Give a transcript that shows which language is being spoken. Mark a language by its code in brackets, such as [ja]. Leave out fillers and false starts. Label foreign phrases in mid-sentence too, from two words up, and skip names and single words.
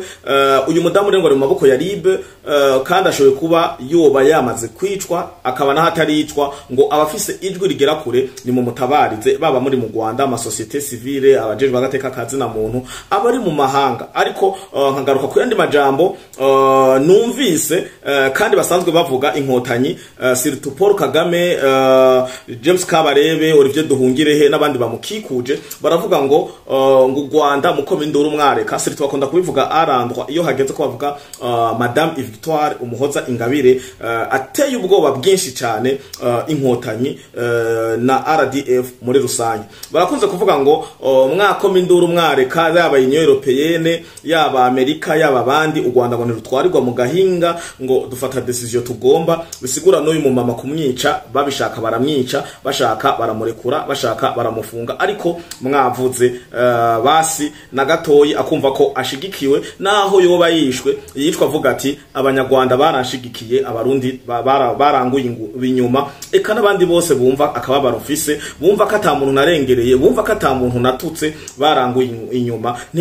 [rn] Uyu mudamu rero ngo ari mu maboko ya RIB, kandi ashoboye kuba yoba yamaze kwicwa, akaba nahataricwa, ngo abafise ijwi rigera kure ni mu mutabarize, baba muri mu Rwanda, ama [fr] societe civile, [rn] abajejwe agateka kazi na muntu, abari mu mahanga. Ariko nkagaruka ku yandi majambo numvise kandi basanzwe bavuga inkotanyi, surtout Paul Kagame, James Kabarebe, Olivier Duhungirehe n'abandi bamukikuje, baravuga ngo Rwanda mukoma induru mwareka. Surtout bakunda kubivuga arandwa iyo hageze ko bavuga Madame Victoire Umuhoza Ingabire, ateye ubwoba bwinshi cyane inkotanyi na RDF muri rusange. Barakunze kuvuga ngo mwakoma induru mwareka, yaba Union Européenne, yaba Amerika, yaba bandi, u Rwanda ngo nirutwarirwa mu gahinga, ngo dufata decision tugomba. Bisigura n'uyu mu mama kumwica, babishaka baramwica, bashaka baramurekura, bashaka baramufunga. Ariko mwavuze basi na gatoyi akumva ko ashigikiwe, naho yoba yicwa avuga ati abanyarwanda barashigikiye, abarundi baranguye inyuma, eka n'abandi bose bumva akaba barufise, bumva ko ata muntu narengereye, bumva ko ata muntu natutse, baranguye inyuma.